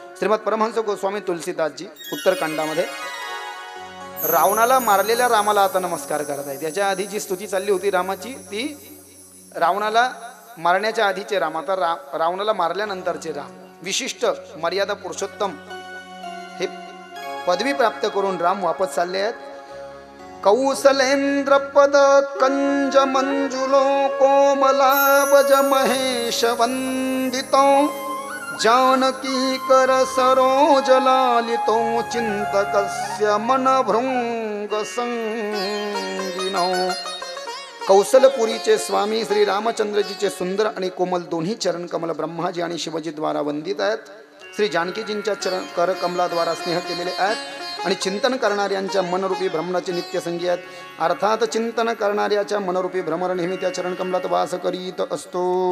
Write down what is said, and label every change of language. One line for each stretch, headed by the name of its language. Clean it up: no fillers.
Marathi: श्रीमद परमहंस गोस्वामी तुलसीदासजी उत्तरकांडामध्ये रावणाला मारलेल्या रामाला आता नमस्कार करत आहेत. याच्या आधी जी स्तुती चालली होती रामाची ती रावणाला मारण्याच्या आधीचे राम, आता रावणाला मारल्यानंतरचे राम. विशिष्ट मर्यादा पुरुषोत्तम हे पदवी प्राप्त करून राम वापस चालले आहेत.
Sanskrit: कौसलेंद्र पद कंज मंजुलो कोमलावज महेश वंदितो जानकी कर सरोज लालितो चिंतकस्य मन भृंग संगिनो.
Marathi: कौसलपुरीचे स्वामी श्री रामचंद्रजीचे सुंदर आणि कोमल दोन्ही चरण कमल ब्रह्माजी आणि शिवजी द्वारा वंदित आहेत. श्री जानकीजींच्या चरण कर कमलाद्वारा स्नेह केलेले आहेत आणि चिंतन करणाऱ्यांच्या मनरूपी भ्रमणाचे नित्यसंगी आहेत. अर्थात चिंतन करणाऱ्याच्या मनरूपी भ्रमर नेहमी त्या चरण कमलात वास करीत असतो.